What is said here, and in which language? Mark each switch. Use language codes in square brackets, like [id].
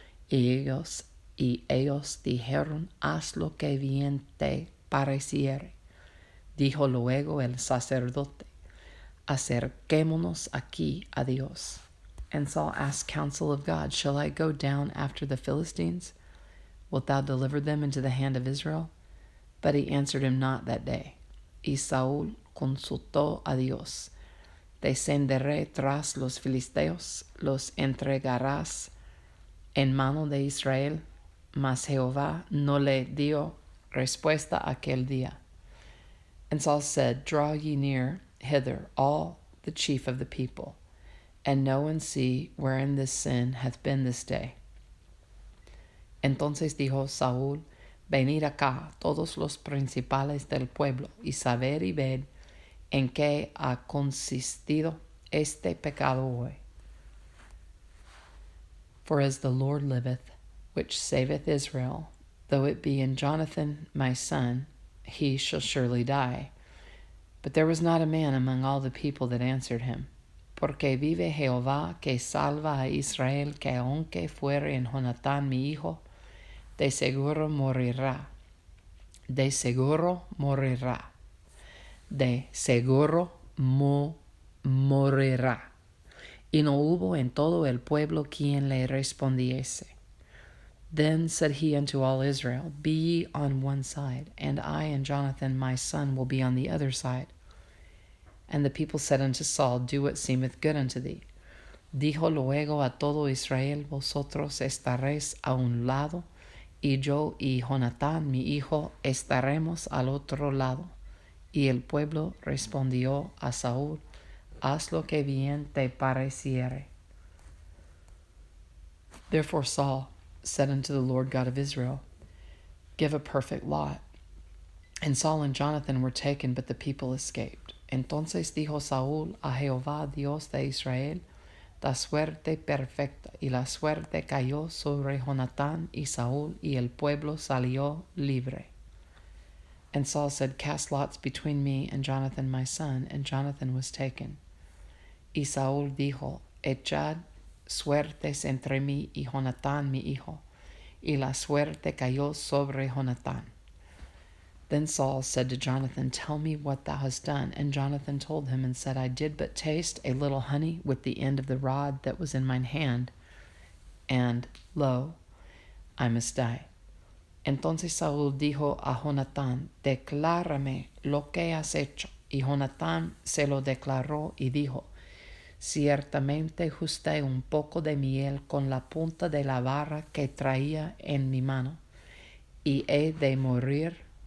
[es] Y ellos dijeron, Haz lo que bien te pareciere. Dijo luego el sacerdote, Acerquémonos aquí a Dios. [en] And Saul asked counsel of God, Shall I go down after the Philistines? Wilt thou deliver them into the hand of Israel? But he answered him not that day. [es] Y Saúl consultó a Dios. Descenderé tras los filisteos, los entregarás en mano de Israel. Mas Jehová no le dio respuesta aquel día. [en] And Saul said, Draw ye near hither all the chief of the people, and know and see wherein this sin hath been this day. [es] Entonces dijo Saúl, Venid acá todos los principales del pueblo, y saber y ver en qué ha consistido este pecado hoy. [en] For as the Lord liveth, which saveth Israel, though it be in Jonathan my son, he shall surely die. But there was not a man among all the people that answered him. [es] Porque vive Jehová que salva a Israel, que aunque fuere en Jonatán mi hijo, de seguro morirá. De seguro morirá. De seguro morirá. Y no hubo en todo el pueblo quien le respondiese. [en] Then said he unto all Israel, Be ye on one side, and I and Jonathan my son will be on the other side. And the people said unto Saul, Do what seemeth good unto thee. [es] Dijo luego a todo Israel, Vosotros estaréis a un lado, y yo y Jonatán mi hijo estaremos al otro lado. Y el pueblo respondió a Saúl, Haz lo que bien te pareciere. [en] Therefore Saul said unto the Lord God of Israel, Give a perfect lot. And Saul and Jonathan were taken, but the people escaped. [es] Entonces dijo Saúl a Jehová, Dios de Israel, Da suerte perfecta. Y la suerte cayó sobre Jonatán y Saúl, y el pueblo salió libre. [en] And Saul said, Cast lots between me and Jonathan my son, and Jonathan was taken. [es] Y Saúl dijo, Echad suertes entre mí y Jonatán mi hijo. Y la suerte cayó sobre Jonatán. [en] Then Saul said to Jonathan, Tell me what thou hast done. And Jonathan told him and said, I did but taste a little honey with the end of the rod that was in mine hand, and, lo, I must die. [es] Entonces Saúl dijo a Jonatán, Declárame lo que has hecho. Y Jonatán se lo declaró y dijo, Ciertamente justé un poco de miel con la punta de la vara que traía en mi mano, y he de morir.